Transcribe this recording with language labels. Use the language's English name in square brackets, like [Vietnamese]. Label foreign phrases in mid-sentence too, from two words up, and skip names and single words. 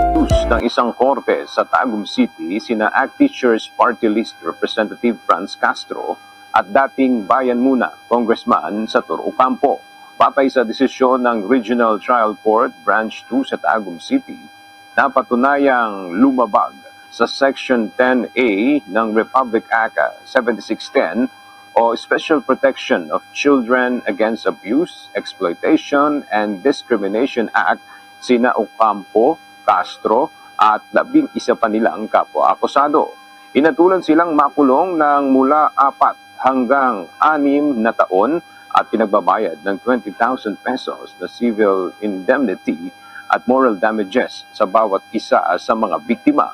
[Filipino] ng isang korte sa Tagum City sina ACT Teachers Party List Representative Franz Castro at dating Bayan Muna Congressman Sator Ocampo. Batay sa desisyon ng Regional Trial Court Branch 2 sa Tagum City, napatunayang lumabag sa Section 10A ng Republic Act 7610 o Special Protection of Children Against Abuse, Exploitation, and Discrimination Act sina Ocampo, Castro at 11 pa nilang kapwa-akusado. Inatulan silang makulong ng mula 4 hanggang 6 na taon at pinagbabayad ng 20,000 pesos na [English] civil indemnity [Filipino] at [English] moral damages [Filipino] sa bawat isa sa mga biktima.